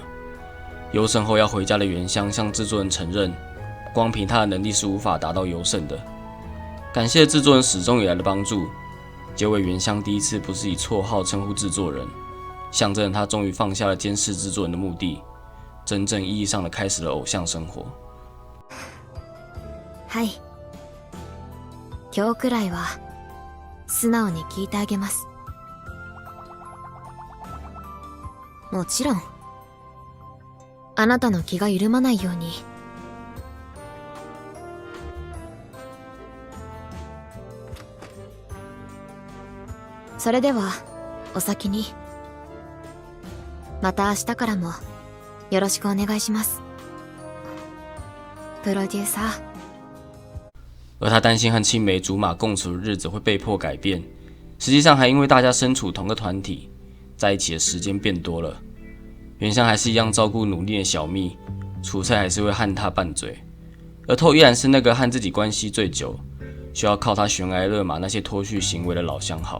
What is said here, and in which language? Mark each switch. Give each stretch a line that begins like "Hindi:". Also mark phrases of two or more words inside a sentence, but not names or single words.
Chinese: 优胜后要回家的原乡向制作人承认，光凭他的能力是无法达到优胜的。感谢制作人始终以来的帮助，结尾原乡第一次不是以绰号称呼制作人，象征他终于放下了监视制作人的目的，真正意义上的开始了偶像生活。
Japanese: はい。今日くらいは素直に聞いてあげます。もちろん、あなたの気が緩まないように。それでは、お先に。また明日からもよろしくお願いします。プロデューサー。
Chinese: 而他担心和青梅竹马共处的日子会被迫改变，实际上还因为大家身处同个团体，在一起的时间变多了。原乡还是一样照顾努力的小蜜，出差还是会和他拌嘴，而透依然是那个和自己关系最久，需要靠他悬崖勒马那些脱序行为的老相好。